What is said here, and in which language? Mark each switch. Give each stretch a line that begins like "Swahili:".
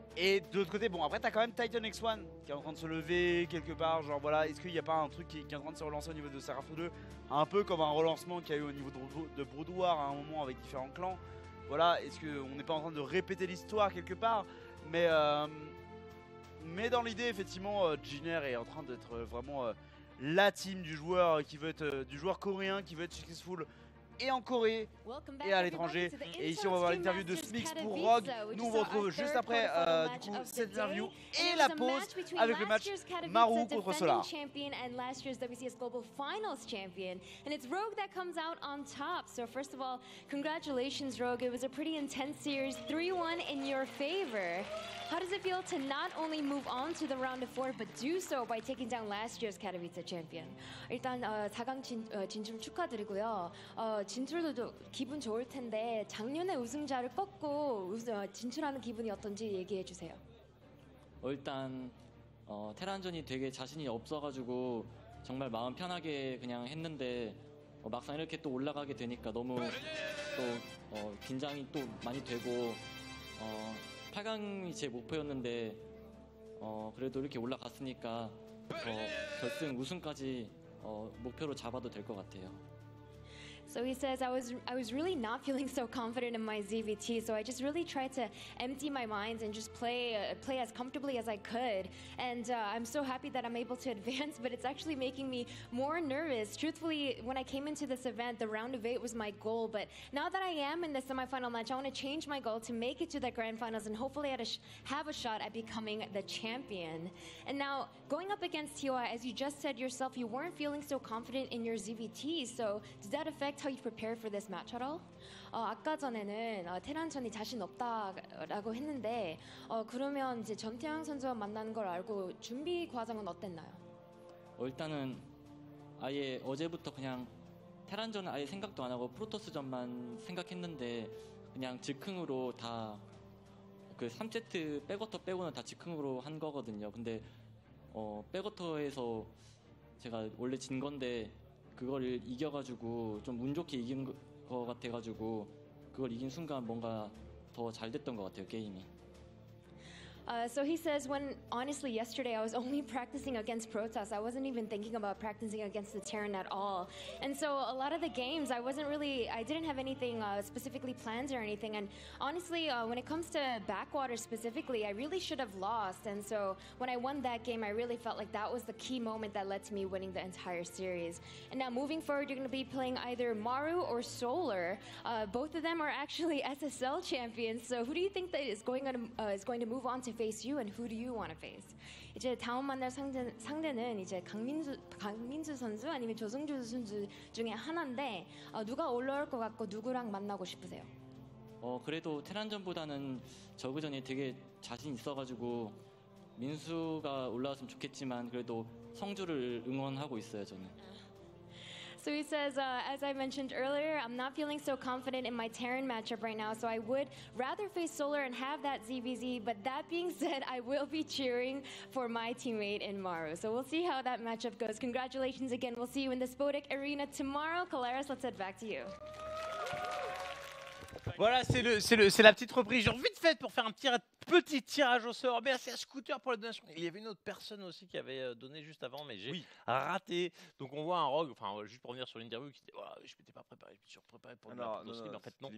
French: Et de l'autre côté, bon après t'as quand même Titan X1 qui est en train de se lever quelque part, genre voilà, est-ce qu'il n'y a pas un truc qui est en train de se relancer au niveau de StarCraft 2, un peu comme un relancement qu'il y a eu au niveau de Brood War à un moment avec différents clans, voilà, est-ce qu'on n'est pas en train de répéter l'histoire quelque part, mais dans l'idée effectivement, Jiner est en train d'être vraiment la team du joueur qui veut être, du joueur coréen qui veut être successful et en Corée et à l'étranger. Et ici on va voir l'interview de Smix pour Rogue. Nous on vous retrouve juste après du coup cette interview et la pause avec le match Maru contre Solar.
English: Champion and last year's WCS Global Finals champion, and it's Rogue that comes out on top. So first of all, congratulations, Rogue. It was a pretty intense series, 3-1 in your favor. How does it feel to not only move on to the round of 4, but do so by taking down last year's Katowice champion?
Korean: 일단 4강 진출 축하드리고요. 진출도 기분 좋을 텐데 작년에 우승자를 꺾고 진출하는 기분이 어떤지 얘기해 주세요. 일단 테란전이 되게 자신이 없어가지고 정말 마음 편하게 그냥 했는데 막상 이렇게 또 올라가게 되니까 너무 또 긴장이 또 많이 되고 8강이 제 목표였는데 그래도 이렇게 올라갔으니까 결승 우승까지 목표로 잡아도 될 것 같아요.
English: So he says, I was really not feeling so confident in my ZVT, so I just really tried to empty my mind and just play as comfortably as I could. And I'm so happy that I'm able to advance, but it's actually making me more nervous. Truthfully, when I came into this event, the round of 8 was my goal, but now that I am in the semifinal match, I want to change my goal to make it to the grand finals and hopefully have a shot at becoming the champion. And now, going up against TOI, as you just said yourself, you weren't feeling so confident in your ZVT, so did that affect how you prepared for this match at all?
Korean: 아까 전에는 테란전이 자신 없다라고 했는데 그러면 이제 전태양 선수와 만나는 걸 알고 준비 과정은 어땠나요? 일단은 아예 어제부터 그냥 테란전은 아예 생각도 안 하고 프로토스전만 생각했는데 그냥 즉흥으로 다 그 3세트 백워터 빼고는 다 즉흥으로 한 거거든요. 근데 백워터에서 제가 원래 진 건데 그거를 이겨가지고 좀 운 좋게 이긴 거 같아가지고 그걸 이긴 순간 뭔가 더 잘 됐던 것 같아요, 게임이.
English: So he says, when honestly yesterday I was only practicing against Protoss. I wasn't even thinking about practicing against the Terran at all. And so a lot of the games I didn't have anything specifically planned or anything. And honestly, when it comes to Backwater specifically, I really should have lost. And so when I won that game, I really felt like that was the key moment that led to me winning the entire series. And now moving forward, you're going to be playing either Maru or Solar. Both of them are actually SSL champions. So who do you think that is going to move on to face you, and who do you want to face?
Korean: 이제 다음 만날 상대는 이제 강민수 선수 아니면 조승주 선수 중에 하나인데 누가 올라올 것 같고 누구랑 만나고 싶으세요? 그래도 테란전보다는 저그전이 되게 자신 있어가지고 민수가 올라왔으면 좋겠지만 그래도 성주를 응원하고 있어요, 저는.
English: So he says, as I mentioned earlier, I'm not feeling so confident in my Terran matchup right now, so I would rather face Solar and have that ZVZ, but that being said, I will be cheering for my teammate in Maru. So we'll see how that matchup goes. Congratulations again. We'll see you in the Spodek Arena tomorrow. Kalaris, let's head back to you.
French: Voilà, c'est la petite reprise. Genre vite fait pour faire un petit tirage au sort. Merci à Scooter pour la donation. Il y avait une autre personne aussi qui avait donné juste avant, mais j'ai raté. Donc on voit un rogue, enfin juste pour revenir sur l'interview, qui disait oh, je m'étais pas préparé, je me suis préparé pour le mais en fait non.